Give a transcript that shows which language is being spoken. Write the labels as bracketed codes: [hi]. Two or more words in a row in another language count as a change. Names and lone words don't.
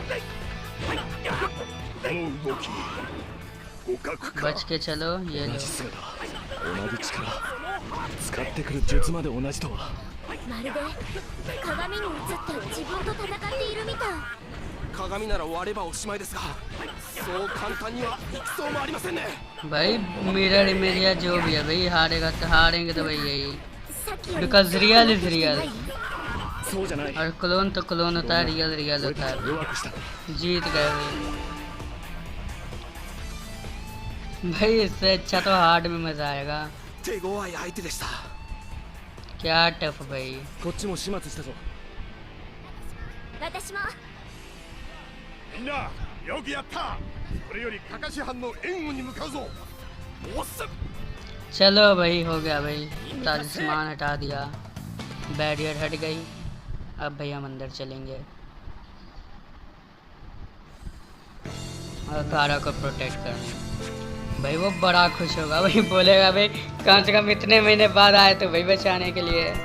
[ja] この動き互角か。 [hi] बच के चलो ये [ja] 同 [hi] लो। [ja] じ姿、同じ力、使ってくる術まで同じとは。まるで鏡に映って自分と戦っているみたい。鏡なら割ればおしまいですが、そう簡単にはいきそうもありませんね。 [hi] भाई मिरर इमेज या जो भी है भाई, हारेगा तो हारेंगे तो भाई यही, [ja] さっきより [en] because real is real [ja] そうじゃない。 [hi] और क्लोन तो क्लोन होता है, [en] real real [ja] 俺 [hi] होता [ja] たち [hi] है। [ja] 弱くした。 [hi] जीत गए भाई। भाई इससे अच्छा तो हार्ड में मजा आएगा। [ja] 手強い相手でした。 [hi] क्या टफ भाई। [ja] こっちも始末したぞ。私も。みんなよくやった。これよりカカシ班の援護に向かうぞ。おっす。 [hi] चलो भाई हो गया भाई, तालिस्मान हटा दिया, बैरियर हट गई। अब भाई हम अंदर चलेंगे और गारा को प्रोटेक्ट करना। भाई वो बड़ा खुश होगा भाई, बोलेगा भाई कम से कम इतने महीने बाद आए तो भाई बचाने के लिए।